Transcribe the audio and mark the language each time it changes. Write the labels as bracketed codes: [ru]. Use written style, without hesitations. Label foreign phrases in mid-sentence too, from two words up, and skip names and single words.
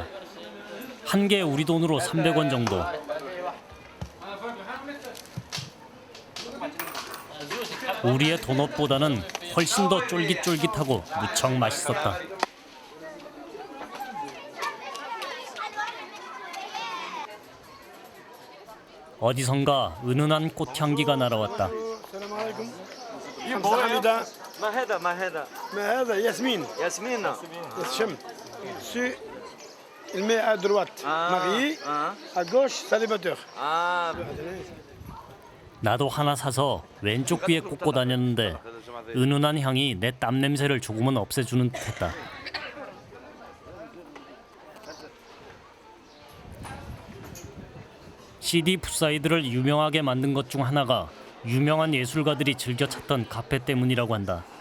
[ko] 한 개 우리 돈으로 300원 정도. 우리의 도넛보다는 훨씬 더 쫄깃쫄깃하고 무척 맛있었다. 어디선가 은은한 꽃향기가 날아왔다. [ar] ما هذا ما هذا ما هذا ياسمين ياسمين شم سي الماء [fr] à droite marié à gauche célibataire [ko] 나도 하나 사서 왼쪽 귀에 꽂고 다녔는데 은은한 향이 내 땀 냄새를 조금은 없애주는 듯했다. CD 풋사이드를 유명하게 만든 것 중 하나가 유명한 예술가들이 즐겨 찾던 카페 때문이라고 한다.